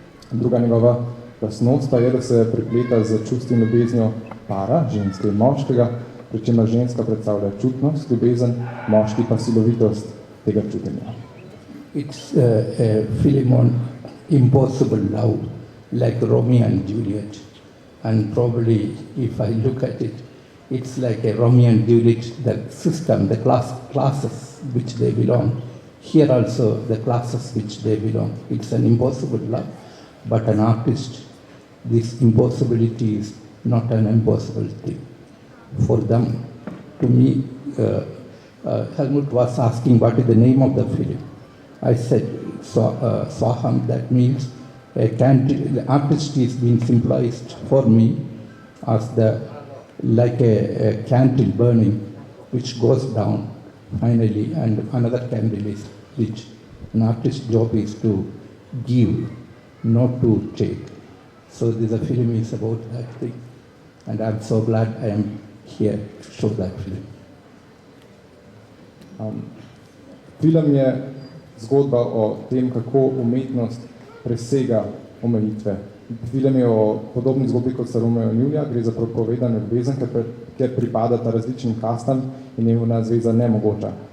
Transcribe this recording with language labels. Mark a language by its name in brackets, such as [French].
[Slovenian] Druga njegova lastnost pa je, da se prepleta z čustvi in ljubeznjo para, ženske in moškega, pri čemer ženska predstavlja čutnost, ljubezen, moški pa silovitost tega čutenja. [English] It's a film on impossible love, like Romeo and Juliet. And probably, if I look at it, it's like a Romeo and Juliet, the system, the classes which they belong. Here also, the classes which they belong. It's an impossible love, but an artist, this impossibility is not an impossible thing. For them, to me, Helmut was asking what is the name of the film. I said, Swaham, that means a candle. The artist is being symbolized for me as like a candle burning, which goes down finally, and another candle is lit. An artist's job is to give, not to take. So the film is about that thing. And I'm so glad I am here to show that film. [Slovenian] Film je zgodba o tem, kako umetnost presega omejitve. Film je o podobni zgodbi kot sta Romeo in Julija, gre za propovedano ljubezen, kjer pripadata različnim kastam in je njuna zveza nemogoča.